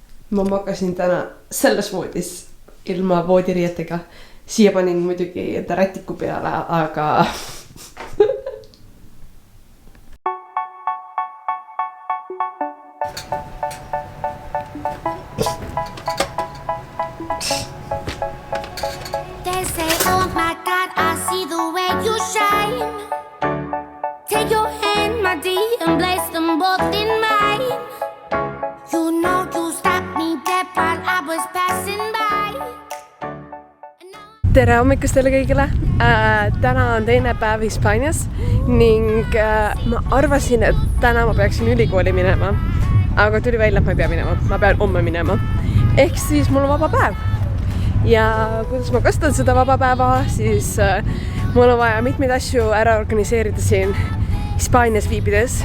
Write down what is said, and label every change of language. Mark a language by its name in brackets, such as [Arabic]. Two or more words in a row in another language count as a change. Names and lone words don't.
[Estonian] ma magasin täna selles voodis ilma voodiriietega. Siia panin muidugi enda rätiku peale, aga [English] They say, oh my God, I see the way you shine. Take your hand, my dear, and place them both in mine. You know you stopped me dead while I was passing by. [Estonian] tere hommikust teile kõigile! Täna on teine päev Hispaanias ning ma arvasin, et täna ma peaksin ülikooli minema. Aga tuli välja, et ma ei pea minema. Ma pean homme minema. Ehk siis mul on vaba päev. Ja kuidas ma kasutan seda vaba päeva, siis mul on vaja mitmeid asju ära organiseerida siin Hispaanias viibides.